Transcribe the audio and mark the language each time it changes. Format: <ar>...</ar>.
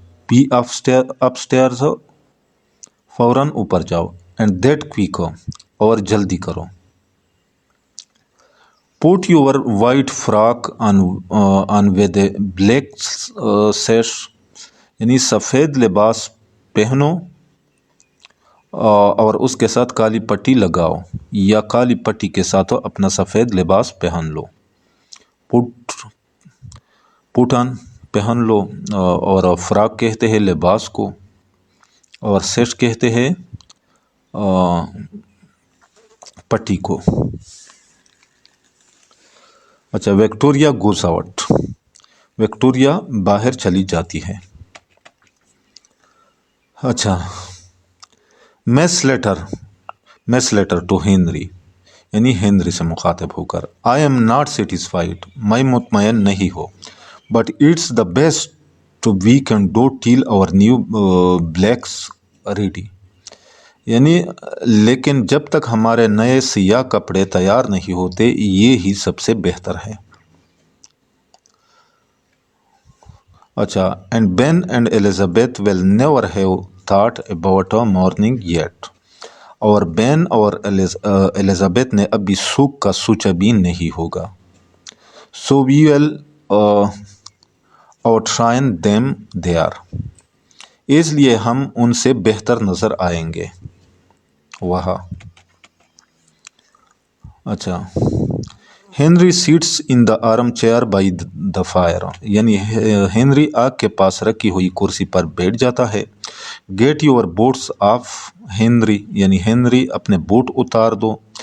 <en>be upstairs</en> <ur>فوراً اوپر جاؤ.</ur> <en>and that quick</en> <ur>اور جلدی کرو.</ur> <en>put your white frock on with a black sash.</en> <ur>یعنی سفید لباس پہنو اور اس کے ساتھ کالی پٹی لگاؤ, یا کالی پٹی کے ساتھ اپنا سفید لباس پہن لو. پوٹن پہن لو, اور فراک کہتے ہیں لباس کو, اور سیش کہتے ہیں پٹی کو. اچھا, وکٹوریا</ur> <en>Goes out.</en> <ur>وکٹوریا باہر چلی جاتی ہے.</ur> <en>اچھا, Miss Slater to Henry.</en> <ur>یعنی ہنری سے مخاطب ہو کر.</ur> <en>I am not satisfied.</en> <ur>میں مطمئن نہیں ہو.</ur> <en>But it's the best we can do till our new blacks ready.</en> <ur>یعنی لیکن جب تک ہمارے نئے سیاہ کپڑے تیار نہیں ہوتے یہ ہی سب سے بہتر ہے.</ur> <en>اچھا, and Ben and Elizabeth will never have thought about mourning yet.</en> <ur>اور بین اور elizabeth نے ابھی سوگ کا سوچا بھی نہیں ہوگا.</ur> <en>So we will outshine them there.</en> <ur>اس لیے ہم ان سے بہتر نظر آئیں گے وہاں.</ur> <en>اچھا, Henry sits in the armchair by the fire.</en> <ur>یعنی ہنری آگ کے پاس رکھی ہوئی کرسی پر بیٹھ جاتا ہے.</ur> <en>Get your boots off Henry.</en> <ur>یعنی ہنری اپنے بوٹ اتار دو.</ur>